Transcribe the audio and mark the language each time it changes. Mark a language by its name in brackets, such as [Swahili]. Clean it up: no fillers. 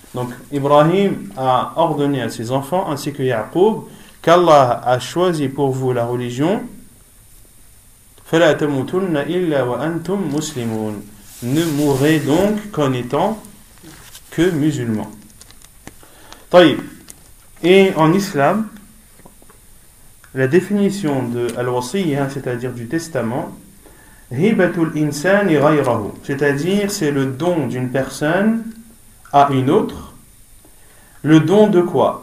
[French] Donc Ibrahim a ordonné à ses enfants ainsi que Ya'qub qu'Allah a choisi pour vous la religion. [Arabic] فلا تموتن إلا وأنتم مسلمون. [French] Ne mourrez donc qu'en étant que musulmans. [Arabic] طيب. [French] Et en islam, la définition de al-wasiyya, c'est-à-dire du testament, [Arabic] hibatul insani ghayrahu, [French] c'est-à-dire c'est le don d'une personne à une autre. Le don de quoi?